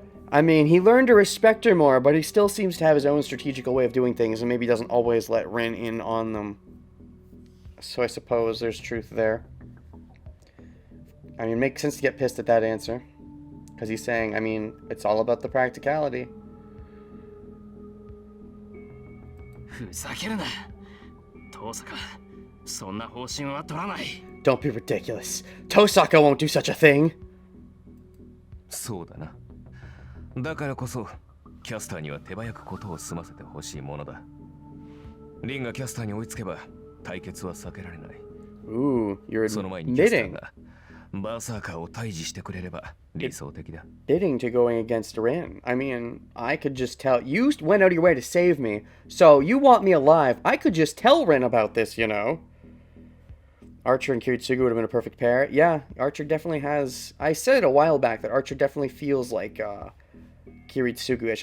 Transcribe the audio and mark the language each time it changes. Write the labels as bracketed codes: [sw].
[en] I mean, he learned to respect her more, but he still seems to have his own strategical way of doing things, and maybe doesn't always let Rin in on them. So I suppose there's truth there. I mean, it makes sense to get pissed at that answer. Because he's saying, I mean, it's all about the practicality. [ja] ふざけるな。遠坂、そんな方針は取らない。 [en] Don't be ridiculous. Tosaka won't do such a thing. [ja] そうだな。だからこそ、キャスターには手早くことを済ませてほしいものだ。リンがキャスターに追いつけば、対決は避けられない。 [en] Ooh, you're [ja] その前にキャスター [en] admitting. [ja] がバーサーカーを退治してくれれば理想的だ。 [en] Admitting to going against Rin. I mean, I could just tell. You went out of your way to save me, so you want me alive. I could just tell Rin about this, you know. Archer and Kiritsugu would have been a perfect pair. Yeah, Archer definitely has. I said it a while back that Archer definitely feels like Kiritsugu-ish.